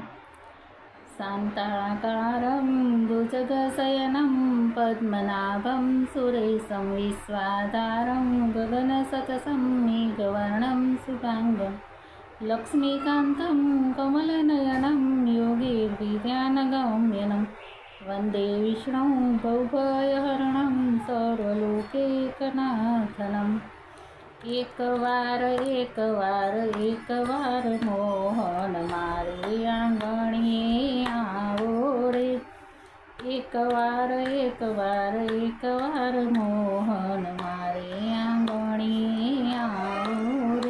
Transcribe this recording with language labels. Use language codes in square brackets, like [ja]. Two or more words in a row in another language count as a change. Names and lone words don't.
[sa] शान्ताकारं भुजगशयनं पद्मनाभं सुरेशं विश्वाधारं गगनसदृशं मेघवर्णं शुभांगं लक्ष्मीकान्तं कमलनयनं योगिर्विज्ञानगम्यं वन्दे विष्णुं भवभयहरणं सर्वलोकैकनाथनम्। [gu] एक વાર મોહન મારે આંગણીએ આવો રે। એક વાર મોહન મારે આંગણીએ આવો રે।